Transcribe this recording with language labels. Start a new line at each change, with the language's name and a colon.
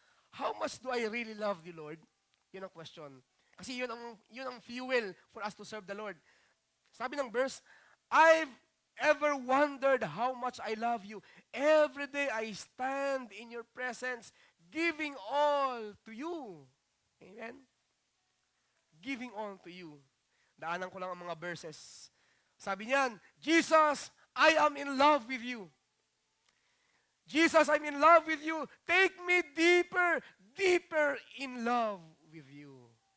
English: How much do I really love you, Lord?
Filipino: Yun ang
English: question.
Filipino: Kasi yun ang
English: fuel for us to serve the Lord.
Filipino: Sabi ng
English: verse, I've ever wondered how much I love you. Every day I stand in your presence, giving all to you. Amen? Giving all to you.
Filipino: Daanan ko lang ang mga verses. Sabi niyan,
English: Jesus, I am in love with you. Jesus, I'm in love with you. Take me deeper, deeper in love with you.